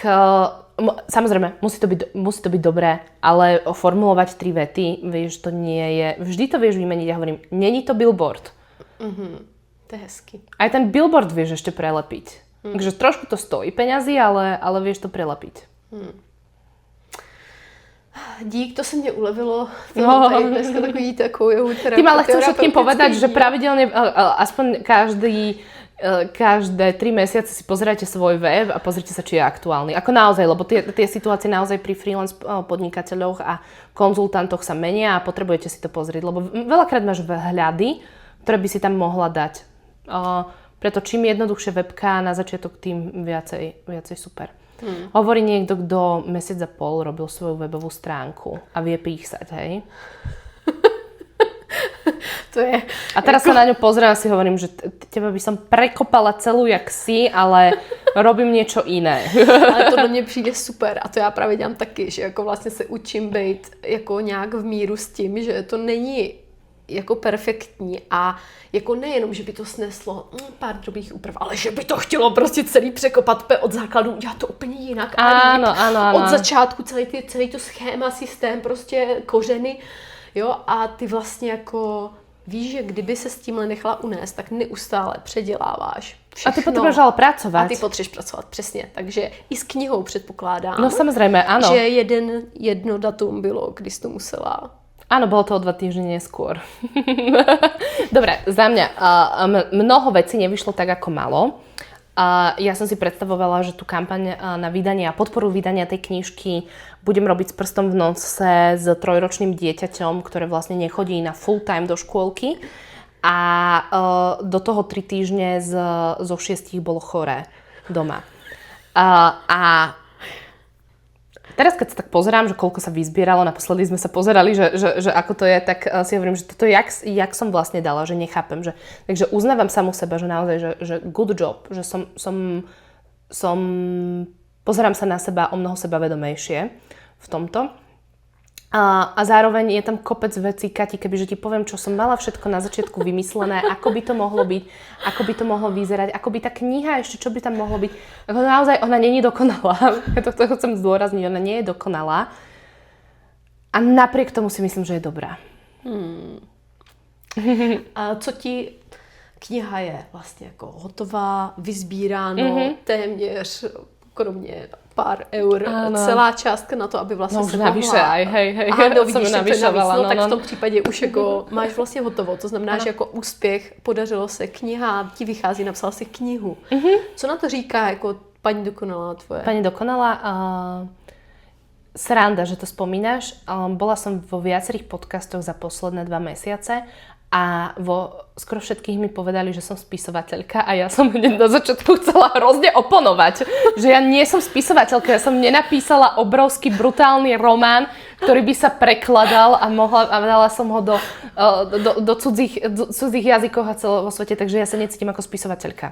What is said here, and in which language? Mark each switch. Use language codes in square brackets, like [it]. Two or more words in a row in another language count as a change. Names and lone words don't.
[sk] Samozrejme, musí to byť dobré, ale formulovať 3 vety, vieš, to nie je... Vždy to vieš vymeniť, ja hovorím, není to billboard. [cs] To je hezky. [sk] Aj ten billboard vieš ešte prelepiť. Takže trošku to stojí peňazí, ale vieš to prelepiť. [cs] Dík, to se mě ulevilo. Tady dneska takový takovou terapii. [sk] Tým ale chcem všetkým povedať, že pravidelne aspoň každé 3 mesiace si pozerajte svoj web a pozrite sa, či je aktuálny. Ako naozaj, lebo tie situácie naozaj pri freelance podnikateľoch a konzultantoch sa menia a potrebujete si to pozrieť, lebo veľakrát máš vhľady, ktoré by si tam mohla dať. Preto čím jednoduchšie webka na začiatok, tým viacej super. Hovorí niekto, kto mesiac a pol robil svoju webovú stránku a vie písať, hej? To je... A teraz sa na ňu pozriem a si hovorím, že teba by som prekopala celú jak si, ale robím niečo iné. [cs] Ale to do mě přijde super a to já právě dělám taky, že jako vlastně se učím být jako nějak v míru s tím, že to není jako perfektní a jako nejenom, že by to sneslo pár drobných úprav, ale že by to chtělo prostě celý překopat od základu, udělat to úplně jinak. Ano. Od začátku celý to schéma, systém, prostě kořeny. Jo, a ty vlastně jako víš, že kdyby se s tímhle nechala unést, tak neustále předěláváš všechno. A ty potřebuješ ale pracovat. A ty potřebuješ pracovat, přesně. Takže i s knihou předpokládám. No samozřejmě, ano. Že jedno datum bylo, kdy jsi to musela. [sk] Áno, bolo to o 2 týždne neskôr. Dobre, za mňa mnoho vecí nevyšlo tak, ako malo. Ja som si predstavovala, že tú kampaň na vydanie a podporu vydania tej knižky budem robiť s prstom v nose s 3-ročným dieťaťom, ktoré vlastne nechodí na [en] full time [sk] do škôlky. A do toho 3 týždne zo 6 bolo choré doma. A teraz, keď sa tak pozerám, že koľko sa vyzbieralo, naposledy sme sa pozerali, že ako to je, tak si hovorím, že toto jak som vlastne dala, že nechápem. Takže uznávam samu seba, že naozaj, že [en] good job, [sk] že pozerám sa na seba o mnoho sebavedomejšie v tomto. A zároveň je tam kopec vecí, Kati, kebyže ti poviem, čo som mala všetko na začiatku vymyslené, ako by to mohlo byť, ako by to mohlo vyzerať, ako by tá kniha ešte, čo by tam mohlo byť. Ako naozaj, ona nie je dokonalá. Ja to chcem zdôrazniť, ona nie je dokonalá. A napriek tomu si myslím, že je dobrá. [cs] A co ti kniha je vlastně jako hotová, vyzbíráno, téměř kromě pár eur, celá částka na to, aby vlastně se mohla... [sk] Navyše, hej. [cs] Ano, vidíš, tak v tom případě už jako máš vlastně hotovo. To znamená, že jako úspěch, podařilo se, kniha ti vychází, napsala si knihu. Co na to říká jako paní dokonalá tvoje? [sk] Pani dokonalá, sranda, že to spomínaš. Bola som vo viacerých podcastoch za posledné 2 mesiace a skoro všetkých mi povedali, že som spisovateľka a ja som hneď na začiatku chcela hrozne oponovať, že ja nie som spisovateľka, ja som nenapísala obrovský brutálny román, ktorý by sa prekladal a dala som ho do cudzích jazykov a vo svete, takže ja sa necítim ako spisovateľka.